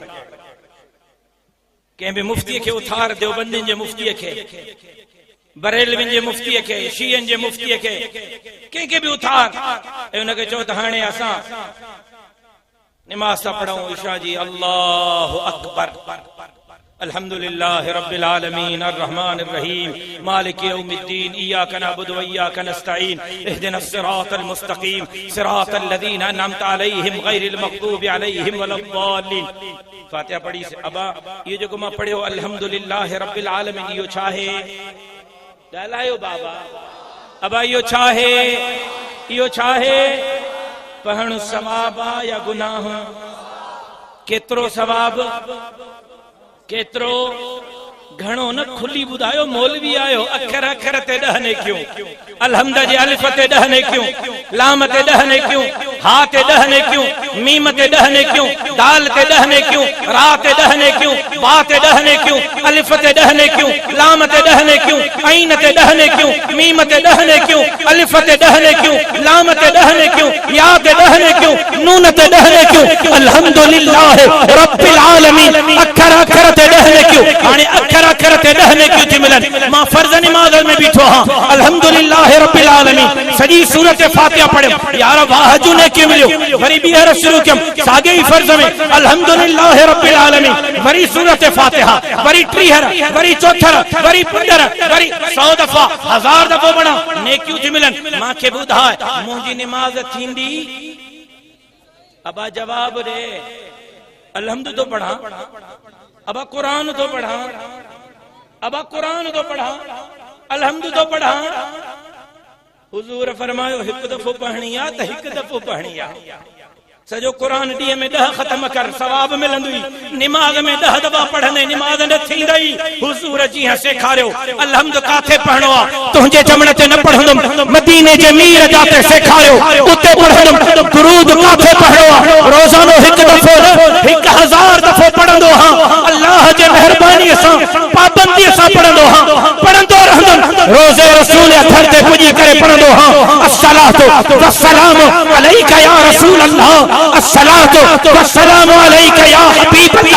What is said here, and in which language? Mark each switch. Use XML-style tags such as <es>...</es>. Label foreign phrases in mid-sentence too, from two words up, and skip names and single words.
<sd>कंहिं बि मुफ्तीअ खे उथार, देवबंदियुनि जे मुफ्तीअ खे, बरेलवियुनि जे मुफ्तीअ खे, शीयनि जे मुफ्तीअ खे, कंहिंखे बि उथार ऐं हुनखे चओ त हाणे असां नमाज था पढ़ूं इशा जी,</sd> <ar>الله أكبر، الحمد لله رب العالمين الرحمن الرحيم مالك يوم الدين إياك نعبد وإياك نستعين اهدنا الصراط المستقيم صراط الذين أنعمت عليهم غير المغضوب عليهم ولا الضالين.</ar> <sd>फातिहा पढ़ी से अबा ये जो मां पढ़ियो</sd> <ar>الحمد لله رب العالمين</ar> <sd>यो छाहे ॻाल्हायो बाबा अबा यो छाहे पढ़ण सवाब या गुनाह केतिरो सवाब केतिरो घणो न खुली ॿुधायो मौलवी आयो अखर अखर ते 10 नेकियूं अलहमद जे अलिफ ते 10 नेकियूं लाम ते 10 नेकियूं हा ते 10 नेकियूं मीम ते 10 नेकियूं दाल ते 10 नेकियूं रा ते 10 नेकियूं बा ते 10 नेकियूं अलिफ ते 10 नेकियूं लाम ते 10 नेकियूं ऐन ते 10 नेकियूं मीम ते 10 नेकियूं अलिफ ते 10 नेकियूं लाम ते 10 नेकियूं या ते 10 नेकियूं नून ते 10 नेकियूं</sd> <ar>الحمد لله رب العالمين</ar> <sd>अखर अखर ते 10 नेकियूं हाने अखर अखर ते 10 नेकियूं थी मिलन। मां फर्ज नमाज में बीठो हां</sd> <ar>الحمد لله رب العالمين</ar> <sd>सजी सूरत फातिहा पढ़ियो यार वाह जो नेकी मिलियो वरी बीहर शुरू कयम सागे ही फर्ज में</sd> <ar>الحمد لله رب العالمين</ar> <sd>वरी सूरत फातिहा वरी टीहर वरी चौथर वरी पंदर वरी 100 दफा 1000 दफा पढ़ा नेकियूं थी मिलन। मां के बुधाए मुंजी नमाज थींदी अबा जवाब दे अलहम्द तो पढ़ा अबा कुरान तो पढ़ा अबा कुरान तो पढ़ा अलहम्द तो पढ़ा। हुजूर फरमायो हिक दफो पढ़णी आ त हिक दफो पढ़णी आ सजो कुरान डी में 10 खत्म कर सवाब मिलंदुई नमाज में 10 दफा पढ़ने नमाज न थींदई। हुजूर जी सेखारियो अलहम्द काथे पढ़णो आ तुझे जमण ते न पढ़ंदम मदीने जे मीर जाते सेखारियो उते पढ़ंदम दुरूद काथे पढ़णो आ रोजानो हिक दफो 1000 दफो पढ़ंदो हां अल्लाह जे मेहरबानी से पाबंदी से पढ़ंदो हां पढ़ंदो रहंदम रोजे रसूल अथर ते पुजी करे पढ़ंदो हां</sd> <ar>الصلاة والسلام عليك يا رسول الله الصلاة والسلام عليك يا حبيب الله.</ar>